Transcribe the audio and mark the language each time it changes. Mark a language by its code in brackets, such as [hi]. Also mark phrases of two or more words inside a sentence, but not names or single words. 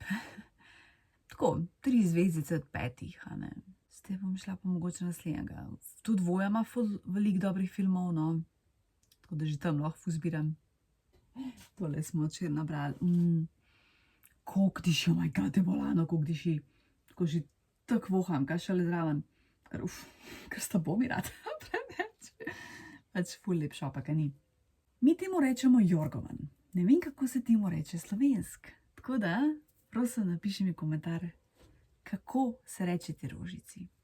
[sl] Tako, 3 zvezdice od 5, a ne. Zdaj bom šla pa mogoče naslednjega. Tudi Voja ima veliko dobrih filmov, no. Tako da že tam lahko zbiram. Tole smo včeraj nabrali. Koliko diši, [en] oh my god, [sl] je bolano, koliko diši. Tako že tako voham, kaj šele zraven. Ker sta bo mi rad preveč. Pač ful lep šopak, a ni. Mi temu rečemo jorgovan. Ne vem, kako se temu reče slovensk. Tako da, prosim, napiši mi komentar, kako se reče te rožici.